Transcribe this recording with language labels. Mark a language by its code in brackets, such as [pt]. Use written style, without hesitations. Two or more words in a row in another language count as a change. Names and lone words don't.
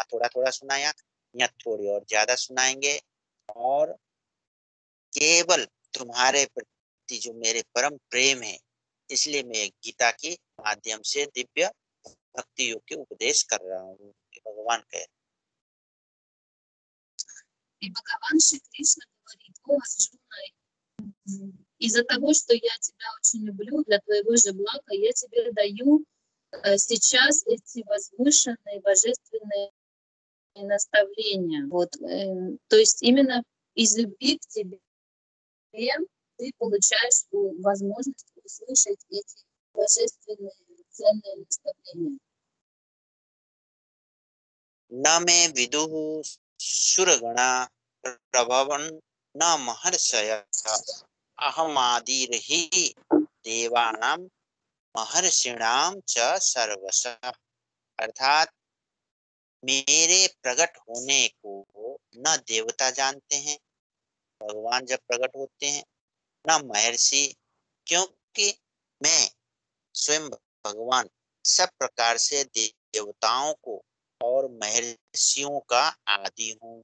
[hi] थोड़ा थोड़ा सुनाया, यहाँ थोड़ी और ज्यादा सुनाएंगे, और केवल तुम्हारे प्रति जो मेरे परम प्रेम है, इसलिए मैं गीता के माध्यम से दिव्य भक्ति योग के उपदेश कर रहा हूँ, भगवान कह। [ru] И Бхагаван Шри Кришна говорит: о, Арджуна, из-за того, что я тебя очень люблю, для твоего же блага, я тебе даю сейчас эти возвышенные божественные наставления. Вот, то есть именно из любви к тебе ты получаешь возможность услышать эти божественные ценные наставления. [sa] न मे विदुः सुरगणा प्रभवन् न महर्षयः अहमादिर्हि देवानां महर्षिणां च सर्वशः। [hi] अर्थात मेरे प्रकट होने को न देवता जानते हैं, भगवान जब प्रकट होते हैं, न महर्षि, क्योंकि मैं स्वयं भगवान सब प्रकार से देवताओं को और महर्षियों का आदि हूँ।